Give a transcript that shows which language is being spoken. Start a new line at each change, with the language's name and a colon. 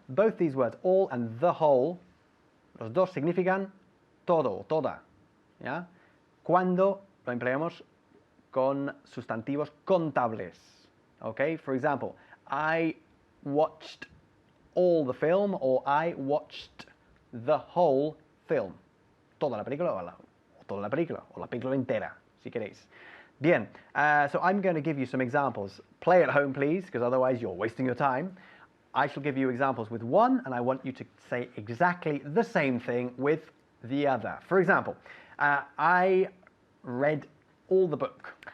English: Both these words, all and the whole,
Spanish: los dos significan todo, toda, ¿ya? Cuando lo empleamos con sustantivos contables, okay?
English: For example, I watched all the film, or I watched the whole film.
Spanish: Toda la película, o toda la película, o la película entera, si queréis.
English: Bien, so I'm going to give you some examples. Play at home, please, because otherwise you're wasting your time. I shall give you examples with one, and I want you to say exactly the same thing with the other. For example, I read all the book.